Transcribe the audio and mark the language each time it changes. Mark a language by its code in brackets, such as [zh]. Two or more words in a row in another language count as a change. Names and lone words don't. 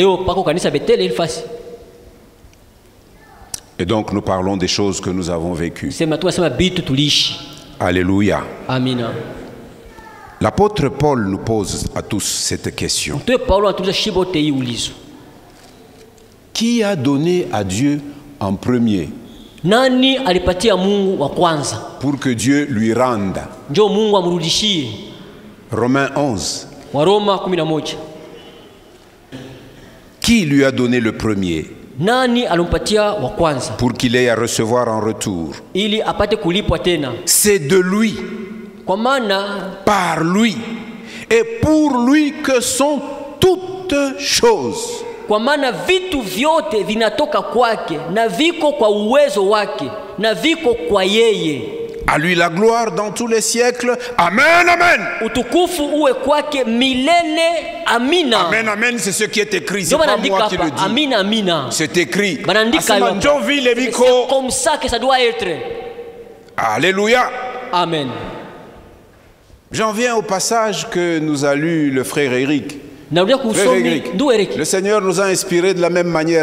[fr] Et donc, nous parlons des choses que nous avons vécues. Alléluia. L'apôtre Paul nous pose à tous cette question. Qui a donné à Dieu en premier [sw] Nani alipatia Mungu wa kwanza [fr] pour que Dieu lui rende? [sw] Njo Mungu amrudishie. [fr] Romains 11. [sw] Waroma 11. [fr] Qui lui a donné le premier? [sw] Nani alimpatia wa kwanza [fr] pour qu'il ait à recevoir en retour? [sw] Ili apate kulipwa tena. [fr] C'est de lui, [sw] kwa maana [fr] par lui et pour lui que sont toutes choses. [sw] Kwa maana vitu vyote vinatoka kwake na viko kwa uwezo wake na viko kwa yeye. [fr] À lui la gloire dans tous les siècles. Amen, amen. [sw] Utukufu uwe kwake milele. Amina. [fr] Amen, amen, c'est ce qui est écrit. C'est pas moi qui le dis. [sw] Amina, amina. [fr] C'est écrit. C'est comme ça que ça doit être. Alléluia. Amen. J'en viens au passage que nous a lu le frère Eric. Frère Eric, le Seigneur nous a inspirés de la même manière.